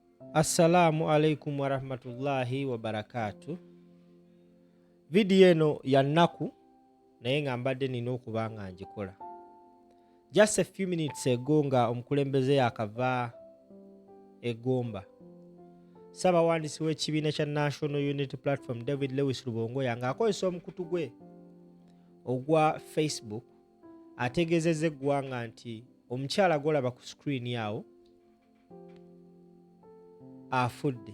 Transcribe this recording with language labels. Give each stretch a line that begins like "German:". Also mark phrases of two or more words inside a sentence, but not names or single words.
Arabic: السلام عليكم ورحمة الله وبركاته.
Ganda: Video eno ya nnaku naye nga mbadde nina okuba nga ngikola.
English: Just a few minutes ago
Ganda: nga omukulembeze yakava eGomba. Ssaabawandiisi w'ekibiina kya National Unity Platform David Lewis Rubongoya ng'akozesa omukutu gwe ogwa Facebook ategeezezza eggwanga nti omukyala gw'olaba ku screen awo afudde.